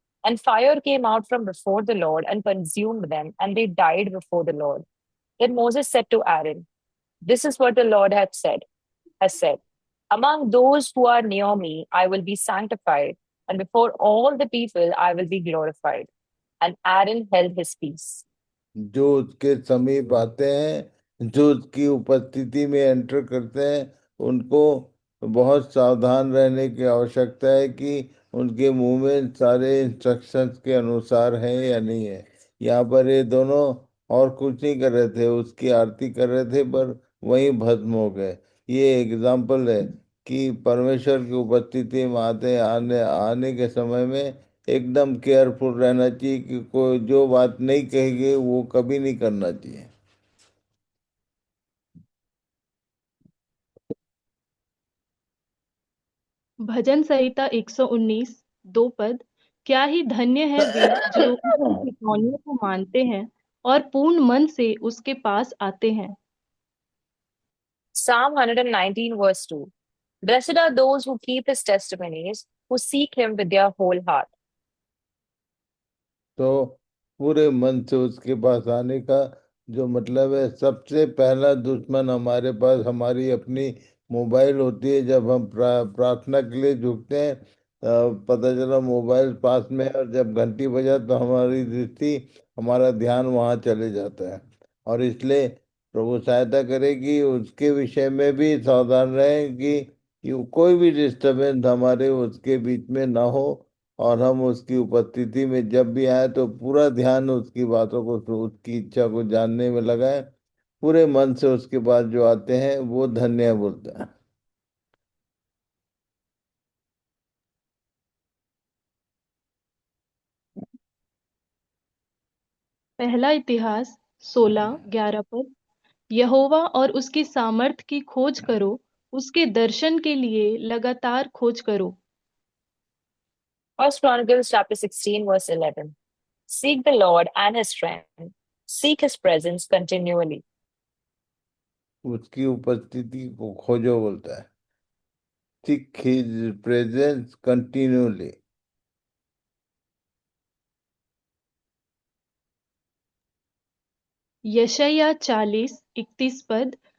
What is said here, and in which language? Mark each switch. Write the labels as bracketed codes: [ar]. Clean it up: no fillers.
[en] And fire came out from before the Lord and consumed them, and they died before the Lord. Then Moses said to Aaron, "This is what the Lord has said. Among those who are near me, I will be sanctified, and before all the people, I will be glorified." And Aaron held his peace. [hi] जो उसके समीप आते हैं, जो उसकी उपस्थिति में enter करते हैं, उनको बहुत सावधान रहने की आवश्यकता है कि उनके मुंह में सारे इंस्ट्रक्शंस के अनुसार है या नहीं है। यहाँ पर ये दोनों और कुछ नहीं कर रहे थे, उसकी आरती कर रहे थे, पर वहीं भस्म हो गए। ये एग्जाम्पल है कि परमेश्वर की उपस्थिति में आने आने के समय में एकदम केयरफुल रहना चाहिए कि कोई जो बात नहीं कहेगी वो कभी नहीं करना चाहिए। भजन संहिता 119, 2 पद। क्या ही धन्य है वे जो उसकी चितौनियों को मानते हैं और पूर्ण मन से उसके पास आते हैं। [en] Psalm 119, verse 2. Blessed are those who keep his testimonies, who seek him with their whole heart. [hi] तो पूरे मन से उसके पास आने का जो मतलब है, सबसे पहला दुश्मन हमारे पास हमारी अपनी मोबाइल होती है। जब हम प्रार्थना के लिए झुकते हैं, पता चला मोबाइल पास में है, और जब घंटी बजा तो हमारी दृष्टि, हमारा ध्यान वहाँ चले जाता है। और इसलिए प्रभु सहायता करे कि उसके विषय में भी सावधान रहें कि कोई भी डिस्टरबेंस हमारे उसके बीच में ना हो, और हम उसकी उपस्थिति में जब भी आए तो पूरा ध्यान उसकी बातों को, उसकी इच्छा को जानने में लगाएं। पूरे मन से उसके पास जो आते हैं वो धन्य बोलते हैं। पहला इतिहास 16, 11 पद। यहोवा और उसकी सामर्थ की खोज करो, उसके दर्शन के लिए लगातार खोज करो। [en] First Chronicles chapter 16, verse 11. Seek the Lord and his strength. Seek his presence continually. [hi] उसकी उपस्थिति को खोजो बोलता है। [en] Seek his presence continuously. [hi] यशायाह 40, 31 पद।